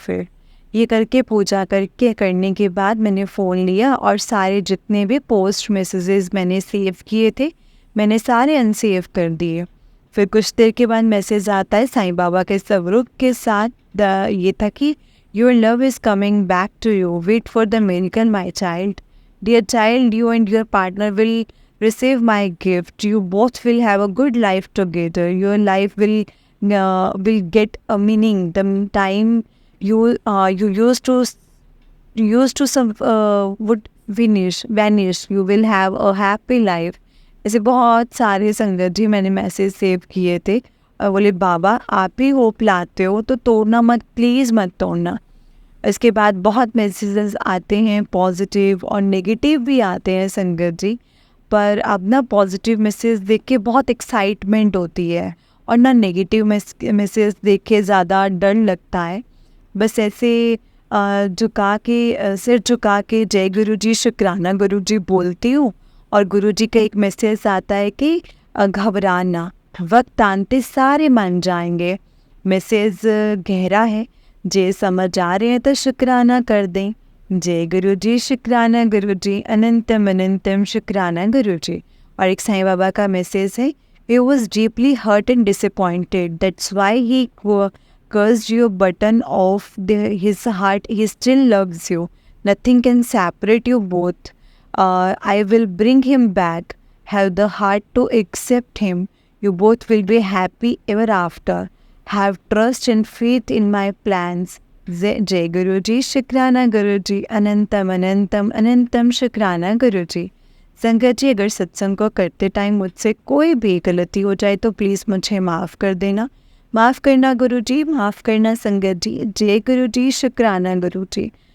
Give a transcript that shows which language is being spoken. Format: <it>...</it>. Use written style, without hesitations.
<hi>फिर ये करके पूजा करने के बाद मैंने फ़ोन लिया और सारे जितने भी पोस्ट मैसेजेस मैंने सेव किए थे मैंने सारे अनसेव कर दिए। फिर कुछ देर के बाद मैसेज आता है साईं बाबा के स्वरूप के साथ, ये था कि</hi> <en>Your love is coming back to you, wait for the miracle my child. Dear child, you and your partner will receive my gift. You both will have a good life together. Your life will get a meaning. The time you used to some would vanish. You will have a happy life.</en> <hi>ऐसे बहुत सारे संगत जी मैंने message save किए थे और बोले बाबा आप ही होप लाते हो तो तोड़ना मत, प्लीज़ मत तोड़ना। इसके बाद बहुत मैसेजेस आते हैं, पॉजिटिव और नेगेटिव भी आते हैं संगत जी, पर अब ना पॉजिटिव मैसेज देख के बहुत एक्साइटमेंट होती है और ना नेगेटिव मैसेज देख के ज़्यादा डर लगता है। बस ऐसे सिर झुका के जय गुरु जी, शुक्राना गुरु जी बोलती हूँ, और गुरु जी का एक मैसेज आता है कि घबराना, वक्त आते सारे मान जाएंगे। मैसेज गहरा है, जे समझ आ रहे हैं तो शुक्राना कर दें। जय गुरु जी, शुक्राना गुरु जी, अनंतम अनंतम शुक्राना गुरु जी। और एक साईं बाबा का मैसेज है,</hi> <en>he was deeply hurt and disappointed, that's why he cursed your button off his heart, he still loves you, nothing can separate you both. I will bring him back, have the heart to accept him, you both will be happy ever after. Have trust and faith in my plans.</en> <hi>जय गुरु जी, शुक्राना गुरु जी, अनंतम अनंतम अनंतम शुक्राना गुरु जी। संगत जी, अगर सत्संग को करते time मुझसे कोई भी गलती हो जाए तो प्लीज़ मुझे माफ़ कर देना। माफ़ करना गुरु जी, माफ़ करना संगत जी। जय गुरु जी, शुक्राना गुरु जी।</hi>